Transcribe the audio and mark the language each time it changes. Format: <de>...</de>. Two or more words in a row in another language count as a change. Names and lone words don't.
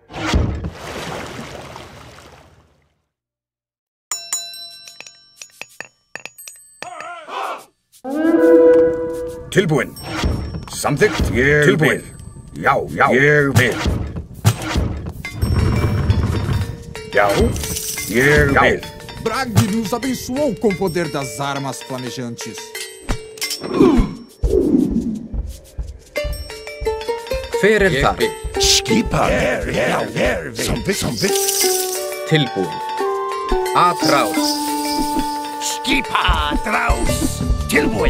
<is>Tilbúin. Samþykkt. Tilbúin. Já, já. Ég vil. Já. Ég vil.</is> <pt>Bragg nos abençoou com o poder das armas flamejantes.</pt> <is>Hver þar? Skipan. Samþykkt. Tilbúin. Atrás. Skipa, drás. Tilbúin.</is>